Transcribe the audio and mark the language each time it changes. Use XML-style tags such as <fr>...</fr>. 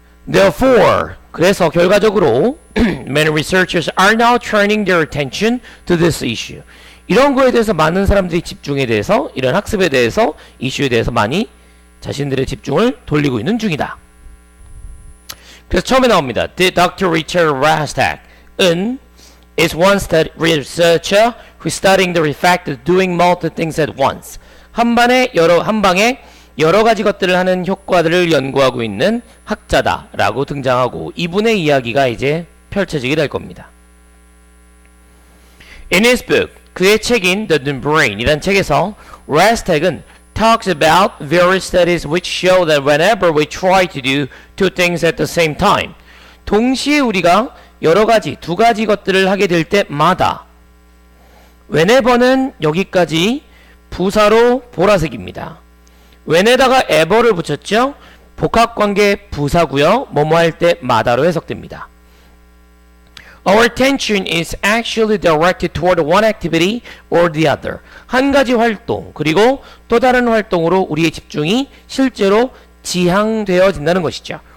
<en>Therefore,</en> <ko>그래서 결과적으로</ko> <en>many researchers are now turning their attention to this issue.</en> <ko>이런 거에 대해서 많은 사람들이 집중에 대해서, 이런 학습에 대해서, 이슈에 대해서 많이 자신들의 집중을 돌리고 있는 중이다. 그래서 처음에 나옵니다.</ko> <en>The Dr. Richard Rastak은 is one researcher who is studying the effect of doing multiple things at once.</en> <ko>한 방에 여러 가지 것들을 하는 효과들을 연구하고 있는 학자다라고 등장하고 이분의 이야기가 이제 펼쳐지게 될 겁니다.</ko> <en>In his book,</en> <ko>그의 책인</ko> <en>The New Brain</en> <ko>이란 책에서</ko> <en>Rastak은 talks about various studies which show that whenever we try to do two things at the same time,</en> <ko>동시에 우리가 여러 가지, 두 가지 것들을 하게 될 때마다,</ko> <en>whenever는</en> <ko>여기까지 부사로 보라색입니다. when에다가 ever를 붙였죠? 복합관계 부사고요. 뭐뭐 할 때마다로 해석됩니다.</ko> <en>Our attention is actually directed toward one activity or the other.</en> <ko>한 가지 활동 그리고 또 다른 활동으로 우리의 집중이 실제로 지향되어진다는 것이죠.</ko>